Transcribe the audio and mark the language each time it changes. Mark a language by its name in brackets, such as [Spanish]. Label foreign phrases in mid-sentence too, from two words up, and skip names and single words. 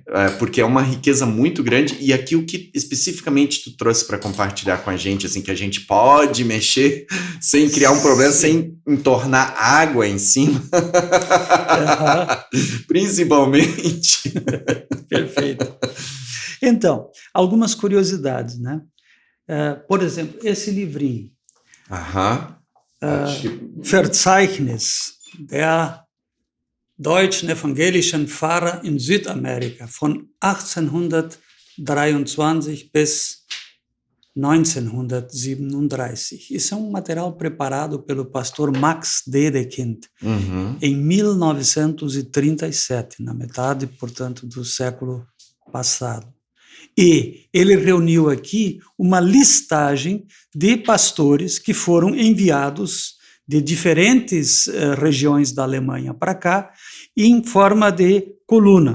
[Portuguese] Porque é uma riqueza muito grande, e aqui o que especificamente tu trouxe para compartilhar com a gente, assim, que a gente pode mexer sem criar um problema, sem entornar água em cima, principalmente. Perfeito. Então, algumas curiosidades, né? Por exemplo, esse livrinho, Verzeichnis der deutschen evangelischen Pfarrer in Südamerika von 1823 bis 1937. Isso é um material preparado pelo pastor Max Dedekind em 1937, na metade, portanto, do século passado. E ele reuniu aqui uma listagem de pastores que foram enviados de diferentes regiões da Alemanha para cá, em forma de coluna.